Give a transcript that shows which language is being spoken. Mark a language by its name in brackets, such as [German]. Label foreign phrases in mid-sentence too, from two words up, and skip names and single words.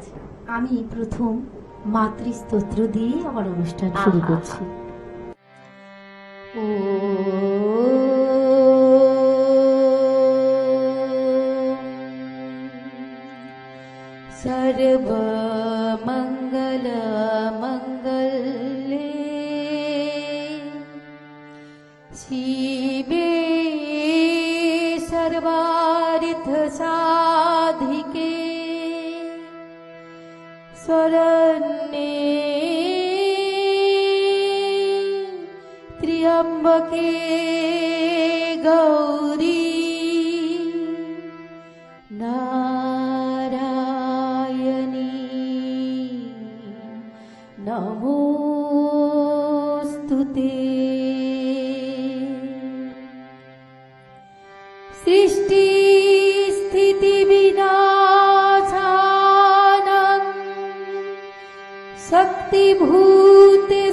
[Bangla] আমি প্রথম মাতৃস্তোত্র দিয়ে আমার অনুষ্ঠান শুরু করছি। [Sanskrit] ও সর্বমঙ্গল মঙ্গলে শিবে সর্বার্থ সাধিকে শরণ্যে ত্র্যম্বকে গৌরী নারায়ণী নমোস্তুতে। সৃষ্টি স্থিতি বিনাশানাং শক্তিভূত